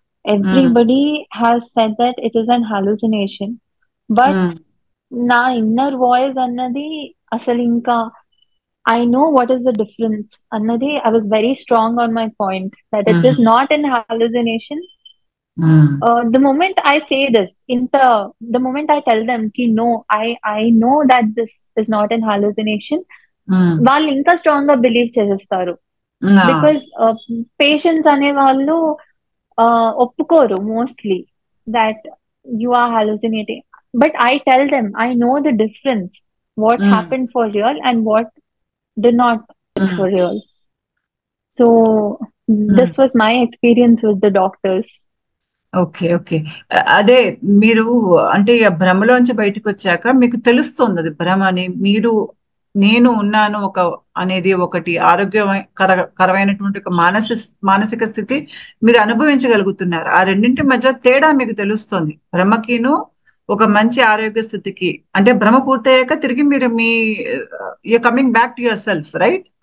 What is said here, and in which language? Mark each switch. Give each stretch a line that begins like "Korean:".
English: Everybody has said that it is an hallucination. But నా inner voice
Telugu: అన్నది అసలు ఇంకా
English: I know what is the difference అన్నది. I was very strong on my point that it is not an hallucination. The moment I say this, the moment I tell them ki no, I know that this is not an hallucination,
Telugu: వాళ్ళు ఇంకా strong గా believe చేసేస్తారు.
English: because patients
Telugu: అనే వాళ్ళు ఒప్పుకోరు
English: Mostly that you are hallucinating. But I tell them I know the difference. what Mm. happened for real and what did not happen Mm. for real. So this was my experience with the doctors. Okay, okay.
Telugu: అదే మీరు అంటే ఆ భ్రమలోంచి బయటకు వచ్చాక మీకు తెలుస్తుంది అది భ్రమ అని. మీరు నేను ఉన్నాను ఒక అనేది ఒకటి కరమైనటువంటి ఒక మానసిక స్థితి మీరు అనుభవించగలుగుతున్నారు. ఆ రెండింటి మధ్య తేడా మీకు తెలుస్తుంది. భ్రమకిను ఒక మంచి ఆరోగ్య స్థితికి, అంటే భ్రమ పూర్తయ్యాక తిరిగి మీరు మీ
English: Coming back to yourself, right?